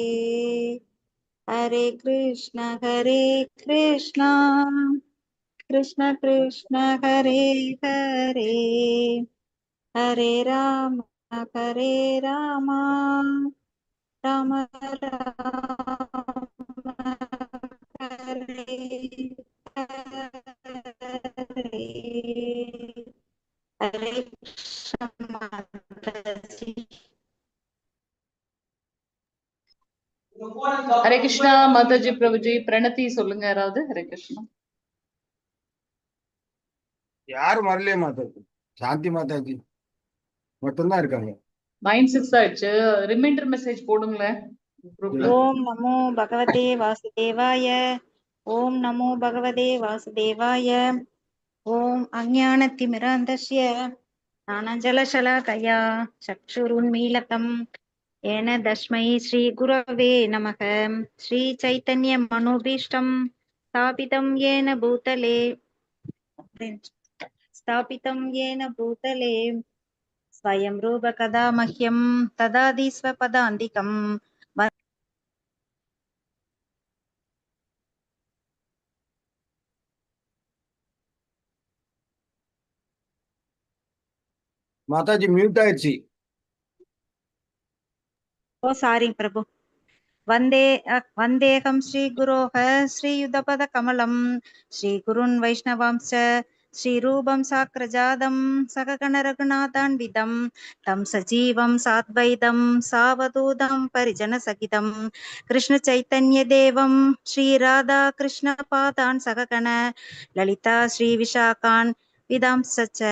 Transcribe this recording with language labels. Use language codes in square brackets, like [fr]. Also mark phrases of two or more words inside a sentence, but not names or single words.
[sa] हरे कृष्ण कृष्ण कृष्ण हरे हरे, हरे राम राम राम हरे हरे। हरे कृष्ण माताजी। हरे कृष्ण [ta] மாதாஜி பிரபுஜி. பிரணதி சொல்லுங்க யாராவது. [sa] हरे कृष्ण. [ta] யாரும் வரலையே மாதாஜி. சாந்தி மாதாஜி மட்டும்தான் இருக்காங்க. 9:06 ஆயிடுச்சு. [en] reminder message [ta] போடுங்களேன் குரூப்ல. [sa] ॐ नमो भगवते वासुदेवाय। ॐ नमो भगवते वासुदेवाय. ॐ अज्ञानतिमिरान्धस्य ज्ञानाञ्जनशलाकया चक्षुरुन्मीलितं येन तस्मै श्रीगुरवे नमः। श्रीचैतन्यमनोभीष्टं स्थापितं येन भूतले स्वयं रूपकदा मह्यं ददाति स्वपदान्तिकम्। [ta] மாதாஜி மியூட் ஆயிடுச்சு. [en] oh sorry प्रभु। [sa] वन्देऽहं श्रीगुरोः श्रीयुतपदकमलं श्रीगुरून् वैष्णवांश्च श्रीरूपं साग्रजातं सकगणरघुनाथान्वितं तं सजीवं साद्वैतं सावधूतं परिजनसहितं कृष्णचैतन्यदेवं श्रीराधाकृष्णपादान् सकगण ललिता श्रीविशाखान् विदांश्च च।